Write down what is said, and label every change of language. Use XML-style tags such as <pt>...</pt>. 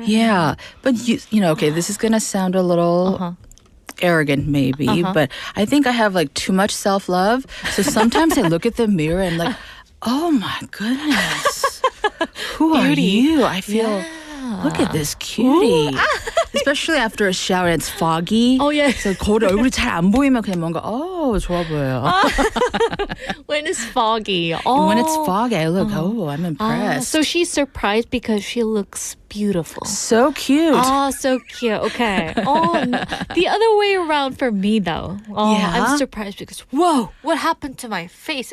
<en>Yeah, but you know, okay, this is gonna sound a little arrogant maybe, but I think I have like too much self-love. So sometimes I look at the mirror and like, oh my goodness, who are you? I feel, look at this cutie. Especially after a shower and it's foggy. Oh, yeah.</en> <ko>So 거울에 얼굴이 잘 안 보이면 그냥 뭔가 좋아 보여요.</ko> <en>When it's foggy. When it's foggy, I look, I'm impressed. So she's surprised because she looks beautiful. So cute. So cute. Okay. The other way around for me, though. I'm surprised because, whoa, what happened to my face?</en>